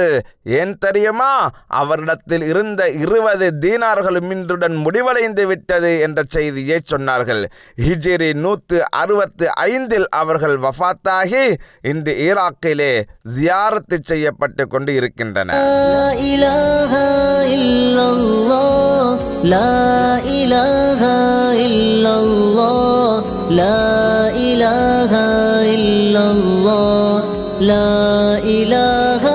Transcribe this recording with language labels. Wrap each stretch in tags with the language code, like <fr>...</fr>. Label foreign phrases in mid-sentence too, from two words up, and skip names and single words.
<ta>ஏன் தெரியுமா? அவரிடத்தில் இருந்த 20 தீனார்களும் இன்றுடன் முடிவடைந்து விட்டது என்ற செய்தியை சொன்னார்கள். ஹிஜ்ரி 165 அவர்கள் வஃபாத்தாகி இன்று ஈராக்கிலே ஜியாரத்து செய்யப்பட்டு கொண்டு இருக்கின்றன.</ta> <ar>لا إله إلا الله لا إله إلا الله لا إله</ar>